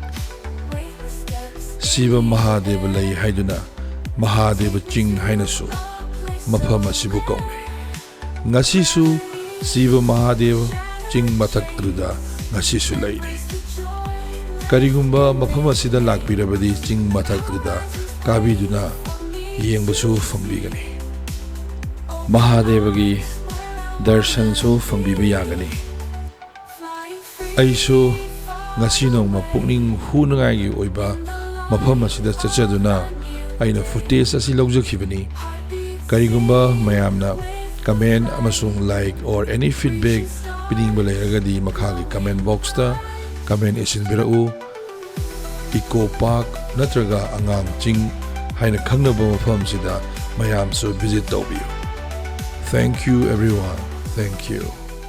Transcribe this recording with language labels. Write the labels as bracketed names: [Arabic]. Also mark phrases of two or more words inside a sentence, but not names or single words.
[Manipuri] Shiva Mahadeva lei haiduna Mahadev Ching hainasu mafam asibu kaunai ngasisu Shiva Mahadev Ching mathak aduda ngasisu leiri karigumba mafam asida lakpirabadi ching mathak aduda kabiduna yengbasu fangbigani Mahadevagi darshan su fangbiba yagani aisu ngasi nongma pukning hunungai gi oiba mafam asida chachaduna aina footage asi lawjakhibani karigumba mayamna comment amasung [English] like or any feedback [Manipuri] piningba leiragadi makhagi [English] comment box [Manipuri] ta comment isinbirau Eco Park natraga Angaan Ching haina khangnaba mafam sida mayam su visit tawbiyo. [English] Thank you everyone. Thank you.